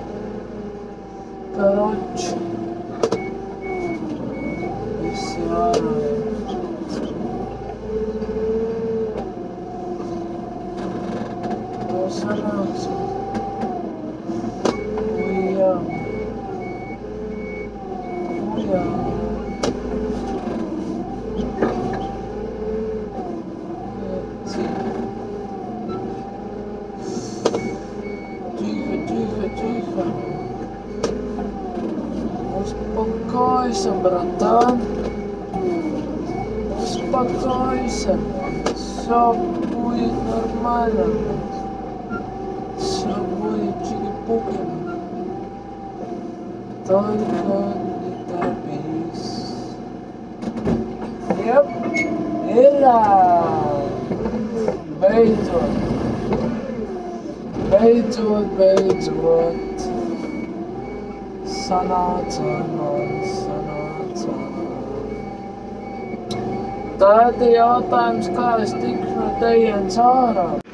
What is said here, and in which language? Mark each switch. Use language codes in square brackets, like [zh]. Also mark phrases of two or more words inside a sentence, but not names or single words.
[lv] Karoči. Visi ārā. To sanāksim. Ujā. [ru] Тихо. Успокойся, братан. Успокойся. Все будет нормально. Все будет чики-пуки. Только не торопись. [lv] Yep. Beidzot. Sanāca. Tad jautājums, kā es tikšu no tejienes ārā.